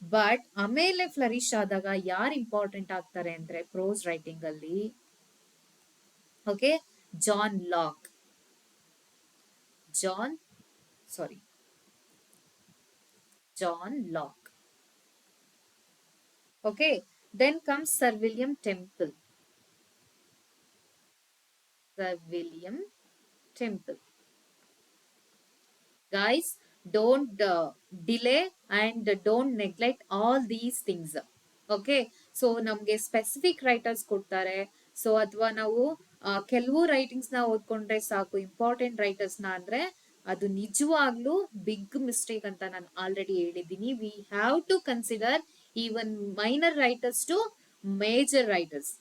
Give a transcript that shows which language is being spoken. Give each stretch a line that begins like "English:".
Kannada: But ಆಮೇಲೆ flourish ಆದಾಗ ಯಾರು ಇಂಪಾರ್ಟೆಂಟ್ ಆಗ್ತಾರೆ ಅಂದ್ರೆ ಪ್ರೋಸ್ ರೈಟಿಂಗ್ ಅಲ್ಲಿ, okay, John lock, John sorry John Locke.
English: Okay, then comes Sir William Temple. Sir William Temple. Guys, don't delay and don't neglect all these things.
Kannada: Okay, so ನಮ್ಗೆ specific writers ಕೊಡ್ತಾರೆ. So ಅಥವಾ ನಾವು ಕೆಲವು writings ನ ಓದ್ಕೊಂಡ್ರೆ ಸಾಕು important writers ನ ಅಂದ್ರೆ ಅದು ನಿಜವಾಗ್ಲೂ ಬಿಗ್ ಮಿಸ್ಟೇಕ್ ಅಂತ ನಾನು ಆಲ್ರೆಡಿ ಹೇಳಿದ್ದೀನಿ.
English: We have to consider even minor writers to major writers.